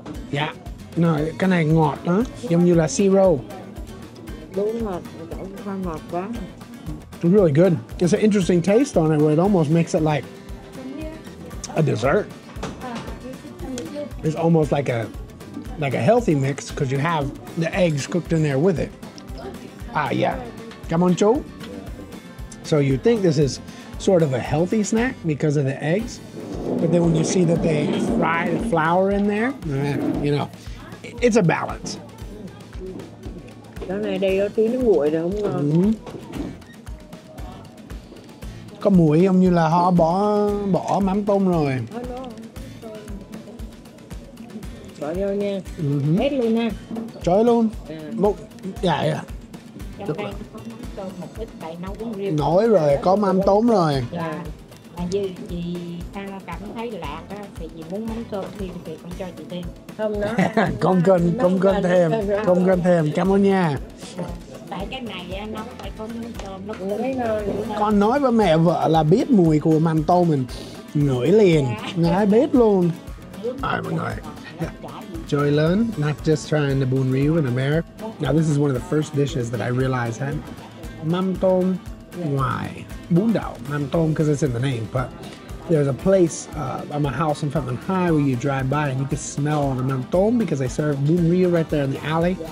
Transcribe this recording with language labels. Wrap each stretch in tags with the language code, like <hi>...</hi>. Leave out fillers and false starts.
<vi>Dạ. No, cái này ngọt đó, giống như là siro. Đúng rồi, không ngọt quá.</vi> <en>It's really good. It's an interesting taste on it where it almost makes it like a dessert. It's almost like a healthy mix because you have the eggs cooked in there with it. Yeah. Come on, chú. So you think this is sort of a healthy snack because of the eggs, but then when you see that they fry the flour in there, you know, it's a balance.</en> <vi>Cái này đây có tí nước nguội rồi không ngon. Có mùi không, như là họ bỏ mắm tôm rồi. Bỏ vô nha. Hết luôn nha. Trời luôn. Dạ. Trong đây có mắm tôm một ít tại nấu cũng riêng. Nói rồi, có mắm tôm rồi. Là như chị Phan cảm thấy lạc á, thì chị muốn mắm tôm thêm thì con cho chị thêm. Không đó. Không cần thêm. Cảm ơn nha. Tại cái này nó phải có mắm tôm nó cũng thấy ngon. Con nói với mẹ vợ là biết mùi của mắm tôm mình ngửi liền, ngái biết luôn. Mọi người. Chơi lớn,</vi> <en>not just trying the bún riêu in America. Now this is one of the first dishes that I realized had mắm tôm</en> <vi>ngoài bún đậu.</vi> <en>Mắm tôm because it's in the name, but there's a place at my house in Fountain High where you drive by and you can smell the mắm tôm because they serve bún riêu right there in the alley.</en>